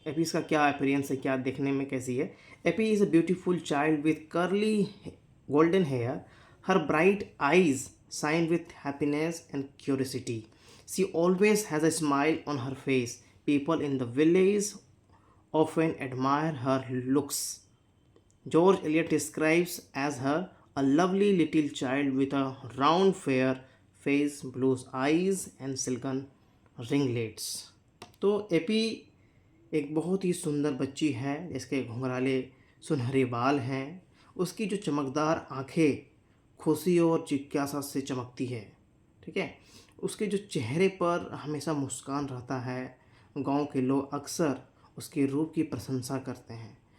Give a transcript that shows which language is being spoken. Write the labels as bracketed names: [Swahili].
[Hindi] Apis का क्या appearance है, क्या देखने में कैसी है। [English] Eppie is a beautiful child with curly golden hair, her bright eyes shine with happiness and curiosity, she always has a smile on her face, people in the village often admire her looks. George Eliot describes as her a lovely little child with a round fair face, blue eyes and silken ringlets. [Hindi] तो AP एक बहुत ही सुंदर बच्ची है जिसके घुंघराले सुनहरे बाल हैं। उसकी जो चमकदार आंखें खुशी और जिज्ञासा से चमकती है, ठीक है। उसके जो चेहरे पर हमेशा मुस्कान रहता है। गांव के लोग अक्सर उसके रूप की प्रशंसा करते हैं।